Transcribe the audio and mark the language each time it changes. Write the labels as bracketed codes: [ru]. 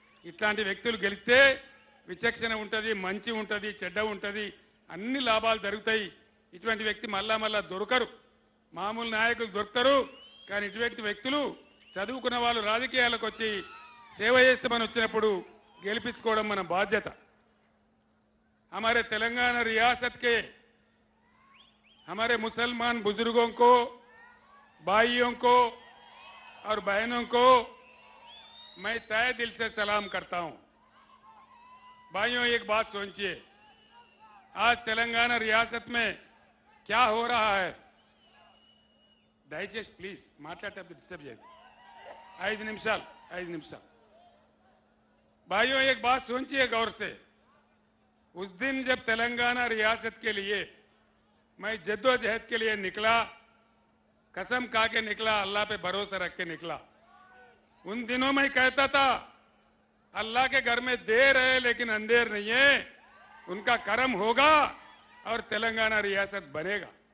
[te] ఇట్లాంటి వ్యక్తులు గెలిస్తే విచక్షణ ఉంటుంది, మంచి ఉంటుంది, చెడ్డ ఉంటుంది, అన్ని లాభాలు జరుగుతాయి. ఇటువంటి వ్యక్తి మళ్ళా దొరకరు. మామూలు నాయకులు దొరుకుతారు, కానీ ఇటువంటి వ్యక్తులు చదువుకున్న వాళ్ళు రాజకీయాలకు వచ్చి సేవ చేస్తామని వచ్చినప్పుడు గెలిపించుకోవడం మన బాధ్యత. [hi] हमारे तेलंगाना रियासत के हमारे मुसलमान बुजुर्गों को, भाइयों को और बहनों को मैं तहे दिल से सलाम करता हूं. भाइयों, एक बात सोचिए, आज तेलंगाना रियासत में क्या हो रहा है? [te] దయచేసి ప్లీజ్ మాట్లాడేటప్పుడు డిస్టర్బ్ చేయదు. 5 నిమిషాలు. [hi] भाइयों, एक बात सोचिए गौर से. उस दिन जब तेलंगाना रियासत के लिए मैं जद्दोजहद के लिए निकला, कसम खा के निकला, अल्लाह पे भरोसा रख के निकला. उन दिनों मैं कहता था अल्लाह के घर में देर है लेकिन अंधेर नहीं है, उनका करम होगा और तेलंगाना रियासत बनेगा.